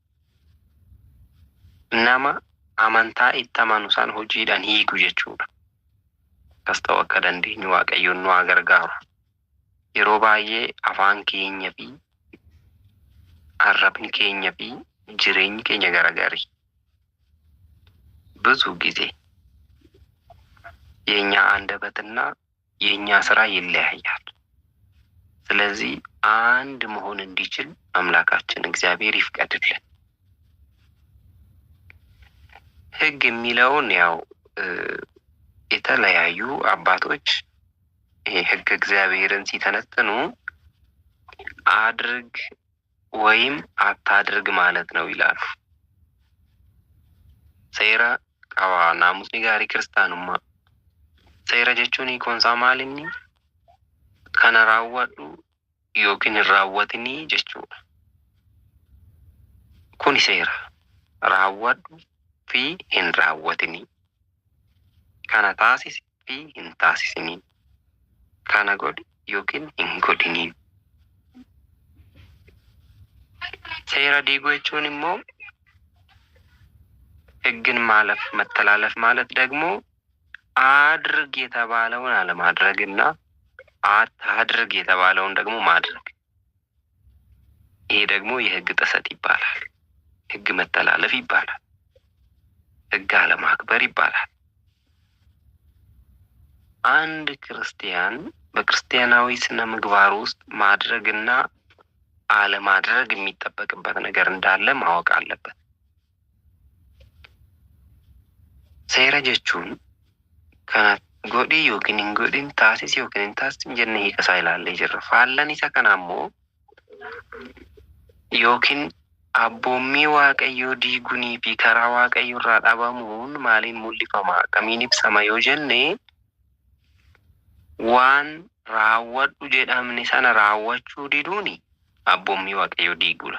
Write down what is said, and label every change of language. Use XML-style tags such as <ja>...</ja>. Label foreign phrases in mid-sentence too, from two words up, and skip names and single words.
<om>Nama amantaa itti amanu san hojiidhaan hiiku jechuudha. Akkas ta'uu akka dandeenyu Waaqayyoon nu haa gargaaru. Yeroo baay'ee afaan keenya fi arrabni keenya fi jireenyi keenya garagari.</om> <am>ብዙ ጊዜ የኛ አንደበትና የኛ ስራ ይለያያል። ስለዚህ አንድ መሆን እንዲችል አምላካችን እግዚአብሔር ይፍቀድልን። ሕግ የሚለውን ያው የተለያዩ አባቶች ሕግ እግዚአብሔርን ሲተነትኑ አድርግ ወይም አታድርግ ማለት ነው ይላሉ።</am> <om>seera qaba naamusni gaarii kiristaanummaa. Seera jechuun hiikonsaa maalinni kana raawwadhu yookiin hin raawwatinii jechuudha. Kuni seera raawwadhu fi hin raawwatinii, kana taasisi fi hin taasisinii, kana godhi yookiin hin godhinii. Seera diiguu jechuun immoo</om> <am>ሕግን ማለፍ መተላለፍ ማለት ደግሞ አድርግ የተባለውን አለማድረግና አታድርግ የተባለውን ደግሞ ማድረግ። ይሄ ደግሞ የሕግ ጥሰት ይባላል። ሕግ መተላለፍ ይባላል። ሕግ አለማክበር ይባላል። አንድ ክርስቲያን በክርስቲያናዊ ስነ ምግባር ውስጥ ማድረግና አለማድረግ የሚጠበቅበት ነገር እንዳለ ማወቅ አለበት።</am> <om>seera jechuun kana godhi yookiin hin godhin, taasisi yookiin hin taasisin jennee hiikasaa ilaallee jirra. Faallan isa kana ammoo yookiin abboommii Waaqayyoo diiguunii fi karaa Waaqayyoo irraa dhabamuun maaliin mul'ifama, akkamiin ibsama yoo jenne, waan raawwadhu jedhamne sana raawwachuu diduuni abboommii Waaqayyoo diiguudha.</om>